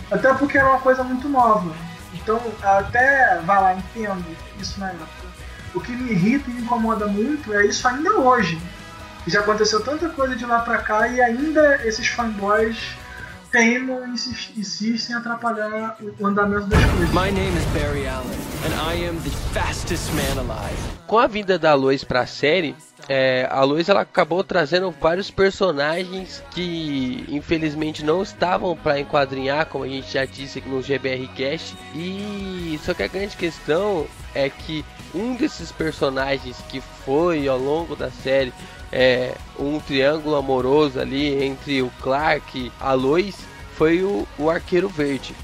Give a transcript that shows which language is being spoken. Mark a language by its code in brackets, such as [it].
[pt] Até porque era uma coisa muito nova. Então, até, vai lá, entendo isso na época. O que me irrita e me incomoda muito é isso ainda hoje. Já aconteceu tanta coisa de lá pra cá e ainda esses fanboys teimam e insistem em atrapalhar o andamento das coisas. [en] My name is Barry Allen, and I am the fastest man alive. [pt] Com a vinda da Lois pra série, a Lois ela acabou trazendo vários personagens que infelizmente não estavam para enquadrinhar, como a gente já disse aqui no GBR Cast. E só que a grande questão é que um desses personagens que foi ao longo da série um triângulo amoroso ali entre o Clark e a Lois foi o Arqueiro Verde.